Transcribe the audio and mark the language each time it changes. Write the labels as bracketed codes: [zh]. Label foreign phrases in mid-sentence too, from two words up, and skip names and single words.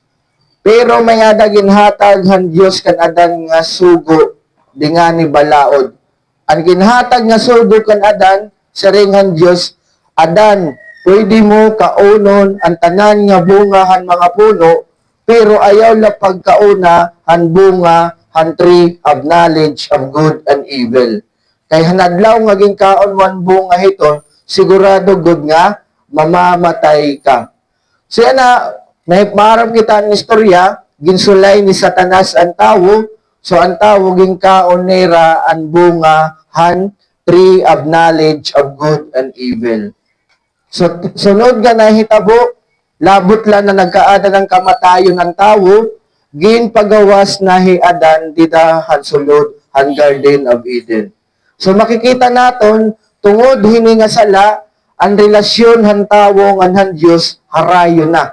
[war] Pero mayada ginhatag han Dios kan Adan nga sugo di nga ni balaod. Ang ginhatag nga sugo kan Adan, siring han Dios, Adan, pwede mo kaunon ang tanan nga bunga han mga puno, pero ayaw la pagkauna han bunga han [en] tree of knowledge of good and evil. [war] Kay hanadlaw nga ginkaon mo ang bunga ito, sigurado good nga mamamatay ka. So yan na, maharap kita ang istorya, ginsulay ni Satanas ang tawo, so ang tawo ginkaon nera ang bunga han [en] tree of knowledge of good and evil. [war] So, sunod nga nahitabo, labot lang na nagkaada ng kamatayon ng tawo, gin pagawas na hiadan dida han sulod han Garden of Eden. So makikita naton tungod hini nga sala, ang relasyon han tawo ngan han Dios harayo na.